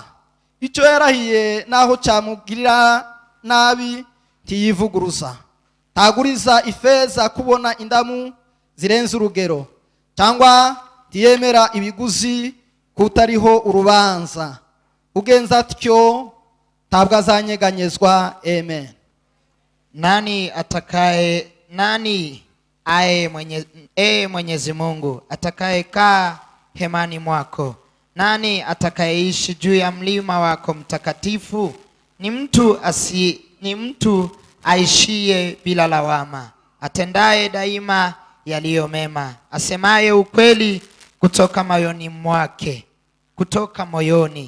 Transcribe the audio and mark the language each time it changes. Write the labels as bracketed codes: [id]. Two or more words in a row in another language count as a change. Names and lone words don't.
[rw] Icyo yarahiye naho cyamugirira nabi ntiyivuguruza. Ntaguriza ifeza kubona indamu zirenze urugero, cyangwa ntiyemera ibiguzi kutariho urubanza. Ugenza atyo ntabwo azanyeganyezwa. Amen. [sw] Mwenyezi Mungu atakaye kaa hemani mwako? Nani atakayeishi juu ya mlima wako mtakatifu? Ni mtu aishie bila lawama, atendaye daima yaliyo mema, asemaye ukweli kutoka moyoni.